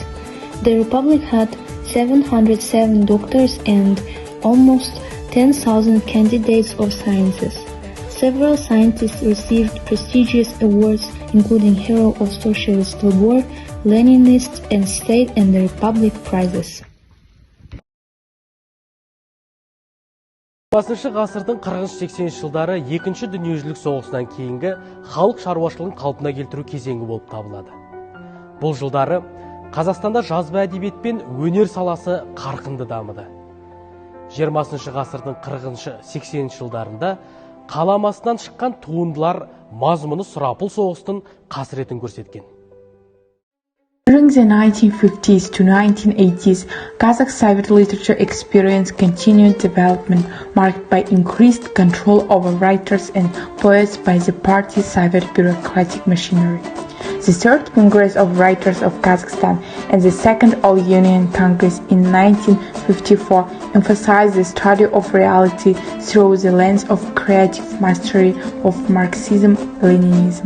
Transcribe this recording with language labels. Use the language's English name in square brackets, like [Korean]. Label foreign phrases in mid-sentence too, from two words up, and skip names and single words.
[English] The Republic had 707 doctors and almost 10,000 candidates of sciences. Several scientists received prestigious awards, including Hero of Socialist War, Leninist and State and the Republic prizes. [Kazakh] 20 ғасырдың 40-80 жылдары екінші дүниежүзілік соғысынан кейінгі халық шаруашылығын қалпына келтіру кезеңі болып табылады. Бұл жылдары Қазақстанда жазба әдебиет пен өнер саласы қарқынды дамыды. 20 ғасырдың 40-80 жылдарында қаламасынан шыққан туындылар мазмұны сұрапыл соғыстың қасіретін көрсеткен. [English] During the 1950s to 1980s, Kazakh Soviet literature experienced continued development marked by increased control over writers and poets by the party's Soviet bureaucratic machinery. The Third Congress of Writers of Kazakhstan and the Second All-Union Congress in 1954 emphasized the study of reality through the lens of creative mastery of Marxism-Leninism.